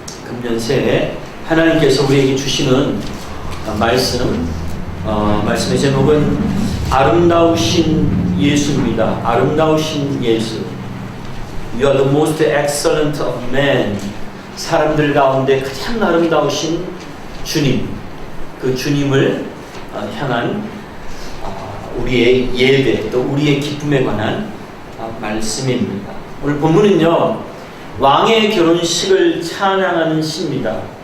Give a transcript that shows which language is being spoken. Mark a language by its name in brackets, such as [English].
[Korean] 금년 새해 하나님께서 우리에게 주시는 말씀의 제목은 아름다우신 예수입니다. 아름다우신 예수. [English] You are the most excellent of men. [Korean] 사람들 가운데 가장 아름다우신 주님. 그 주님을 향한 우리의 예배 또 우리의 기쁨에 관한 말씀입니다. 오늘 본문은요, 왕의 결혼식을 찬양하는 시입니다.